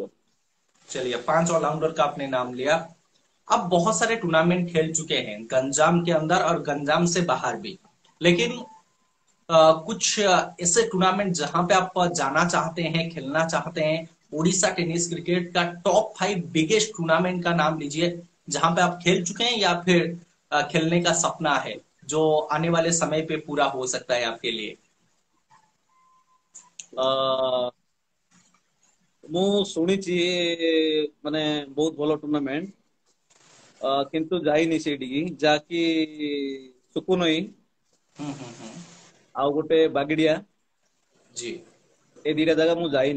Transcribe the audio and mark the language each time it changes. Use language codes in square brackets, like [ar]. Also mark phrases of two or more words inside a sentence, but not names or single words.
[hi] चलिए, 5 ऑलराउंडर का आपने नाम लिया। अब बहुत सारे टूर्नामेंट खेल चुके हैं गंजाम के अंदर और गंजाम से बाहर भी, लेकिन कुछ ऐसे टूर्नामेंट जहां पे आप जाना चाहते हैं, खेलना चाहते हैं। उड़ीसा टेनिस क्रिकेट का टॉप 5 बिगेस्ट टूर्नामेंट का नाम लीजिए, जहां पे आप खेल चुके हैं या फिर खेलने का सपना है, जो आने वाले समय पे पूरा हो सकता है आपके लिए। आ, [or] ମୁଁ ଶୁଣିଛି ମାନେ ବହୁତ ଭଲ ଟୁର୍ଣ୍ଣାମେଣ୍ଟ, କିନ୍ତୁ ଯାଇନି ସେଇଠିକି, ଯାହାକି ସୁକୁନଇ हम्म। ଆଉ ଗୋଟେ ବାଗିଡିଆ। [hi] जी। [or] ଏ ଦିଟା ଜାଗା ମୁଁ ଯାଇନି।